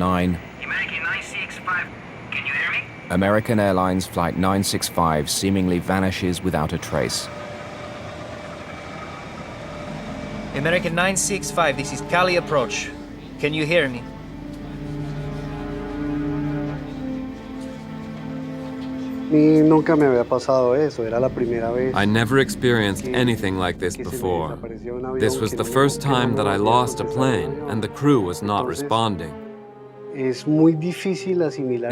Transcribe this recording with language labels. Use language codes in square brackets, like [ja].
[en] American 965, can you hear me? American Airlines Flight 965 seemingly vanishes without a trace. American 965, this is Cali approach. Can you hear me? [es] mí nunca me había pasado eso, era la primera vez. [en] I never experienced anything like this before. This was the first time that I lost a plane and the crew was not responding. [es] Es muy difícil asimilar